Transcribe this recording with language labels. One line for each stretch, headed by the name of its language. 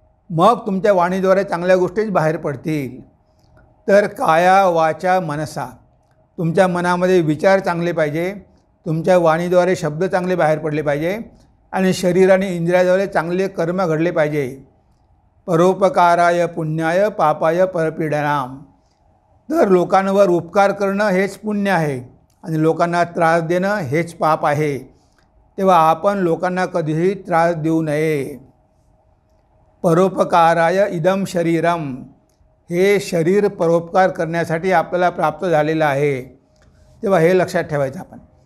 Marathi: मग तुमच्या वाणीद्वारे चांगल्या गोष्टीच बाहेर पडतील. तर काया वाचा मनसा, तुमच्या मनामध्ये विचार चांगले पाहिजे, तुमच्या वाणीद्वारे शब्द चांगले बाहेर पडले पाहिजे आणि शरीर आणि इंद्रियाद्वारे चांगले कर्म घडले पाहिजे.
Sanskrit: परोपकाराय पुण्याय पापाय परपीडनाम.
Marathi: तर लोकांवर उपकार करणं हेच पुण्य आहे आणि लोकांना त्रास देणं हेच पाप आहे. तेव्हा आपण लोकांना कधीही त्रास देऊ नये.
Sanskrit: परोपकाराय इदम शरीरम,
Marathi: हे शरीर परोपकार करण्यासाठी आपल्याला प्राप्त झालेलं आहे. तेव्हा हे लक्षात ठेवायचं आपण.